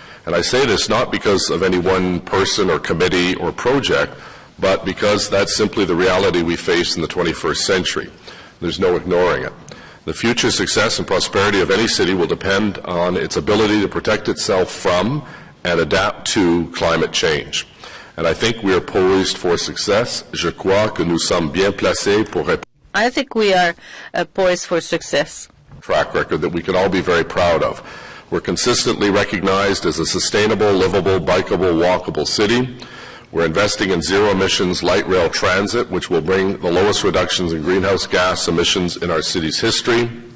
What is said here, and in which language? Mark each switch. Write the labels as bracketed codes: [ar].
[en] And I say this not because of any one person or committee or project, but because that's simply the reality we face in the 21st century. There's no ignoring it. The future success and prosperity of any city will depend on its ability to protect itself from and adapt to climate change. And I think we are poised for success. [fr] Je crois que nous sommes bien placés pour répondre. [en] I think we are poised for success. Track record that we can all be very proud of. We're consistently recognized as a sustainable, livable, bikeable, walkable city. We're investing in zero-emissions light rail transit, which will bring the lowest reductions in greenhouse gas emissions in our city's history.